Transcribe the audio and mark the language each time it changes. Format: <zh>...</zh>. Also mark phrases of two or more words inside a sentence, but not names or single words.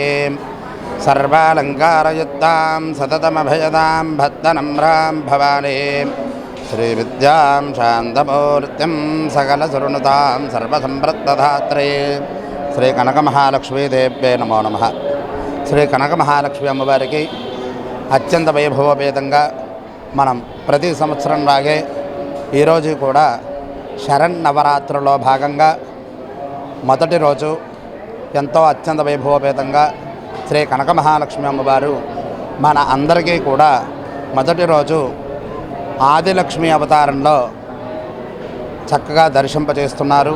<sa>सर्वालङ्कारयुक्तां सततमभयदां भक्तनम्रां भवानी श्रीविद्यां शान्तमूर्तिं सकलसुरनुतां सर्वसम्पत्प्रदात्रे श्रीकनकमहालक्ष्मीदेव्ये नमो नमः.</sa> <te>శ్రీకనకమహాలక్ష్మి అమ్మవారికి అత్యంత వైభవపేతంగా మనం ప్రతి సంవత్సరం లాగే ఈరోజు కూడా శరన్నవరాత్రుల్లో భాగంగా మొదటి రోజు ఎంతో అత్యంత వైభవపేతంగా శ్రీ కనకమహాలక్ష్మి అమ్మవారు మన అందరికీ కూడా మొదటి రోజు ఆదిలక్ష్మి అవతారంలో చక్కగా దర్శింపజేస్తున్నారు.</te>